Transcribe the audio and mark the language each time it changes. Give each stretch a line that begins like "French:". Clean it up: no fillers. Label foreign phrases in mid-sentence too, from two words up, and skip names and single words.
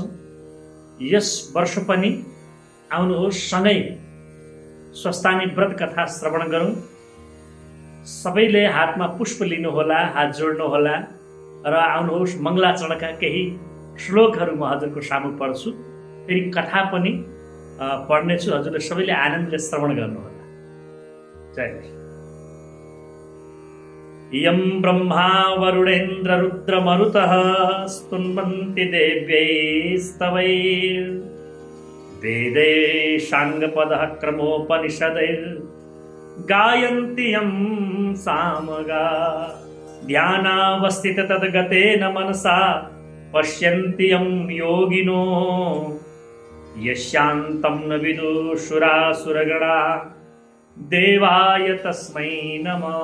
Nepali: यस वर्ष पनि आउनुहोस् सँगै स्वस्थानी व्रत कथा श्रवण गरौँ। सबैले हातमा पुष्प लिनुहोला, हात जोड्नुहोला र आउनुहोस् मङ्गलाचरणका केही श्लोकहरू म हजुरको सामु पढ्छु, फेरि कथा पनि पढ्नेछु। हजुरले सबैले आनन्दले श्रवण गर्नुहोला। जय कृष्ण।
Sanskrit: यं ब्रह्मा वरुणेन्द्र रुद्रमरुतः स्तुन्वन्ति देव्यैस्तवैर् वेदैः साङ्गपदः क्रमोपनिषदैर् गायन्ति यं सामगा ध्यानावस्थित तद्गतेन मनसा पश्यन्ति यं योगिनो यस्यान्तं न विदुषुरासुरगणा देवाय तस्मै नमः।